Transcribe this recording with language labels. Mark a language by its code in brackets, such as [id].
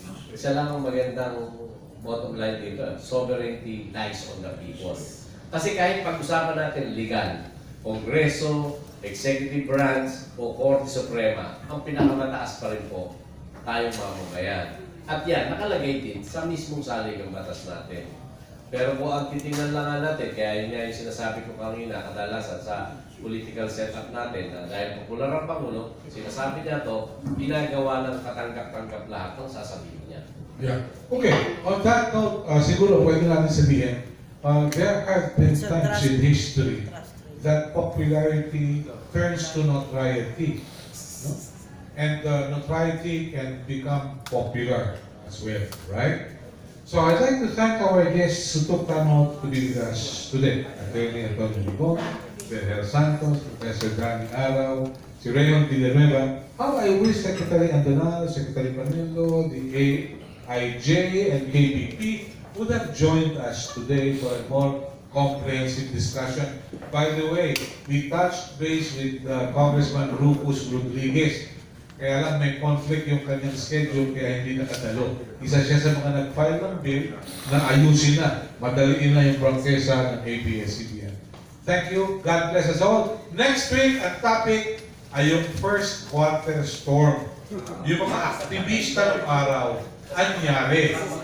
[tl] Isa lang ang magandang bottom line dito. [en] Sovereignty lies on the people. [tl] Kasi kahit pag-usapan natin legal, Kongreso, Executive Branch o Korte Suprema, ang pinakamataas pa rin po tayong mamamayan. At yan, nakalagay din sa mismong saligang batas natin. Pero po ang titingnan lang natin, kaya yun nga yung sinasabi ko kanina, kadalasan sa political setup natin, na dahil popular ang Pangulo, sinasabi niya to, ginagawa ng katanggap-tanggap lahat ng sasabihin niya. [en] Yeah. Okay. On that note, [tl] siguro pwede natin sabihin, [en] there have been times in history that popularity turns to notoriety. No? And notoriety can become popular as well, right? So I'd like to thank our guests who took time out to be with us today. Attorney Antonio Limon, Berhel Santos, Professor Danny Araw, si Rayon Villanueva. How I wish Secretary Andonal, Secretary Panelo, the AIJ and KBP would have joined us today for a more comprehensive discussion. By the way, we touched base with Congressman Rufus Rodriguez. [tl] Kaya lang may conflict yung kanyang schedule kaya hindi nakadalo. Isa siya sa mga nag-file ng bill na ayusin na, madaliin na yung prangkesa ng ABS-CBN. [en] Thank you. God bless us all. [tl] Next week, ang topic ay yung first quarter storm. Yung mga aktivista ng araw, anyari.